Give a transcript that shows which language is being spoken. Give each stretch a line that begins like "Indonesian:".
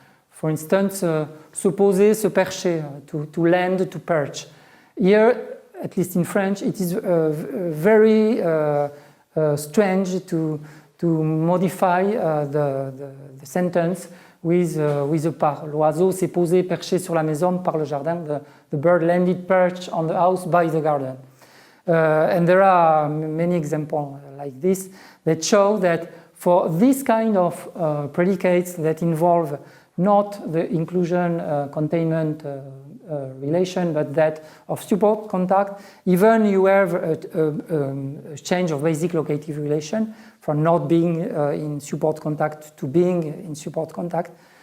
English: For instance,
French: se poser, se percher,
English: to land, to perch. Here, at least in French, it is very strange to modify the sentence with a par.
French: L'oiseau s'est posé, perché sur la maison par le jardin.
English: The bird landed perched on the house by the garden. And there are many examples like this that show that for this kind of predicates that involve not the inclusion containment relation, but that of support contact, even you have a change of basic locative relation from not being in support contact to being in support contact.